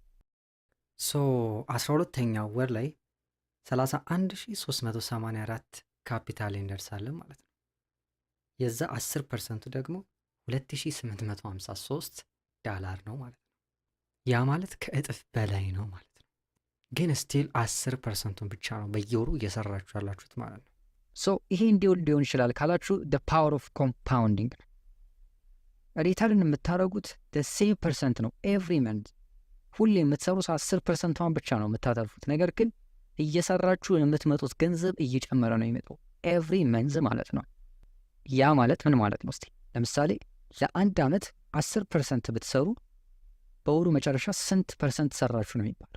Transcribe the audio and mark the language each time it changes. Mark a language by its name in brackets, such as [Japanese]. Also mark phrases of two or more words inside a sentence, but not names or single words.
[Amharic] 12ኛው ወር ላይ 31,384 ካፒታል እንደርሳለን ማለት ነው። የዛ 10% ደግሞ $2,853 ነው ማለት ነው። ያ ማለት ከእጥፍ በላይ ነው ማለት ነው። ግን ስቲል 10%ን ብቻ ነው በየወሩ እየሰራችሁ ያላችሁት ማለት ነው። ይሄ እንዲሁ ሊሆን ይችላል ካላችሁ [English] the power of compounding [Amharic] ሪተርን የምታደርጉት [English] the same percent [Amharic] ነው [English] every month። [Amharic] ሁሌ የምትሰሩት 10%ን ብቻ ነው የምታተርፉት። ነገር ግን እየሰራችሁ የምትመጡት ገንዘብ እየጨመረ ነው የሚመጣው [English] every month [Amharic] ማለት ነው። ያ ማለት ምን ማለት ነው? እስቲ ለምሳሌ ለአንድ አመት 10% ብትሰሩ በወሩ መጨረሻ ስንት ፐርሰንት ሰራችሁ ነው የሚባለው?